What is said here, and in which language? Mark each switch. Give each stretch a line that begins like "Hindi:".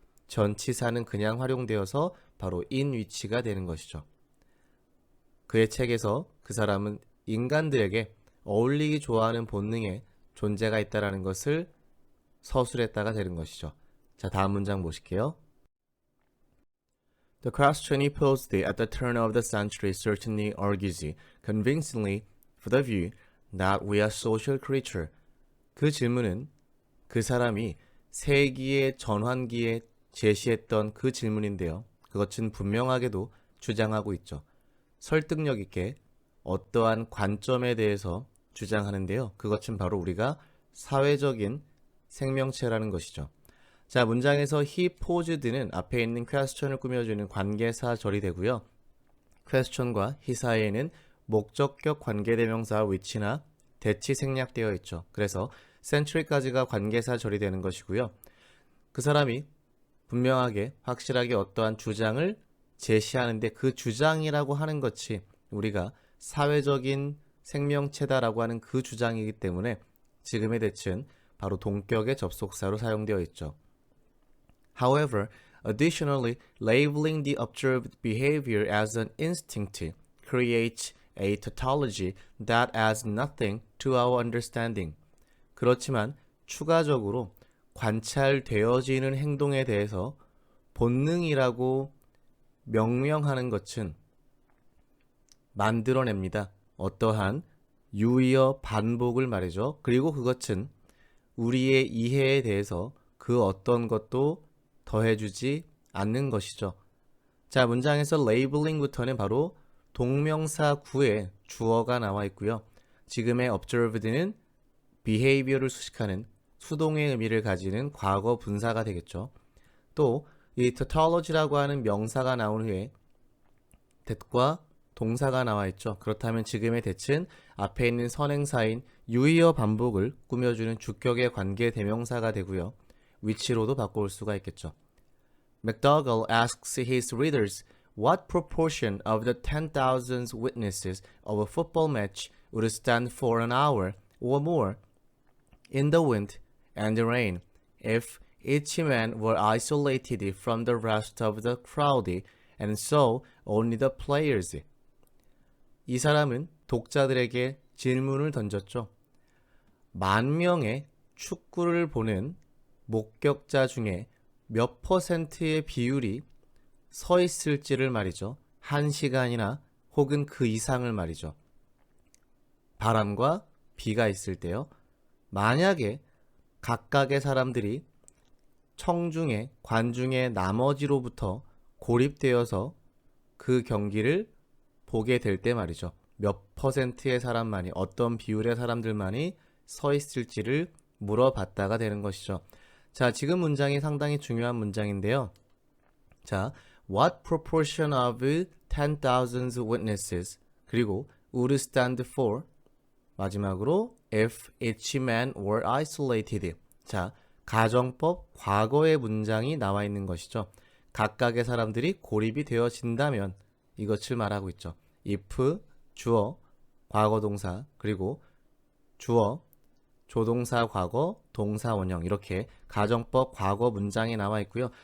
Korean: 전치사는 그냥 활용되어서 바로
English: in which
Korean: 가 되는 것이죠. 그의 책에서 그 사람은 인간들에게 어울리기 좋아하는 본능의 존재가 있다는 것을 서술했다가 되는 것이죠. 자, 다음 문장 보실게요.
English: The question he posed at the turn of the century certainly argues convincingly for the view that we are social creatures.
Korean: 그 질문은 그 사람이 세기의 전환기에 제시했던 그 질문인데요. 그것은 분명하게도 주장하고 있죠. 설득력 있게 어떠한 관점에 대해서 주장하는데요. 그것은 바로 우리가 사회적인 생명체라는 것이죠. 자, 문장에서
English: he posed
Korean: 는 앞에 있는 question을 꾸며주는 관계사 절이 되고요. question과 he 사이에는 목적격 관계대명사 which나 대치 생략되어 있죠. 그래서 century까지가 관계사 절이 되는 것이고요. 그 사람이 분명하게 확실하게 어떠한 주장을 제시하는데 그 주장이라고 하는 것이 우리가 사회적인 생명체다라고 하는 그 주장이기 때문에 지금의 대치는 바로 동격의 접속사로 사용되어 있죠.
English: However, additionally, labeling the observed behavior as an instinct creates a tautology that adds nothing to our understanding.
Korean: 그렇지만 추가적으로 관찰되어지는 행동에 대해서 본능이라고 명명하는 것은 만들어냅니다. 어떠한 유의어 반복을 말이죠. 그리고 그것은 우리의 이해에 대해서 그 어떤 것도 더해주지 않는 것이죠. 자, 문장에서 레이블링부터는 바로 동명사 구에 주어가 나와 있고요. 지금의 observed는 behavior를 수식하는 수동의 의미를 가지는 과거 분사가 되겠죠. 또 이 tautology라고 하는 명사가 나온 후에 that과 동사가 나와 있죠. 그렇다면 지금의 that은 앞에 있는 선행사인 유의어 반복을 꾸며주는 주격의 관계 대명사가 되고요. which로도 바꿔올 수가 있겠죠.
English: McDougall asks his readers what proportion of the 10,000 witnesses of a football match would stand for an hour or more in the wind and the rain if each man were isolated from the rest of the crowd and so only the players.
Korean: 이 사람은 독자들에게 질문을 던졌죠. 10,000명의 축구를 보는 목격자 중에 몇 퍼센트의 비율이 서 있을지를 말이죠. 1시간이나 혹은 그 이상을 말이죠. 바람과 비가 있을 때요. 만약에 각각의 사람들이 청중의 관중의 나머지로부터 고립되어서 그 경기를 보게 될 때 말이죠. 몇 퍼센트의 사람만이 어떤 비율의 사람들만이 서 있을지를 물어봤다가 되는 것이죠. 자, 지금 문장이 상당히 중요한 문장인데요. 자,
English: what proportion of 10,000 witnesses
Korean: 그리고
English: would stand for
Korean: 마지막으로
English: if each man were isolated.
Korean: 자, 가정법 과거의 문장이 나와 있는 것이죠. 각각의 사람들이 고립이 되어진다면 이것을 말하고 있죠. if 주어, 과거 동사, 그리고 주어, 조동사 과거, 동사 원형 이렇게 가정법 과거 문장에 나와 있고요.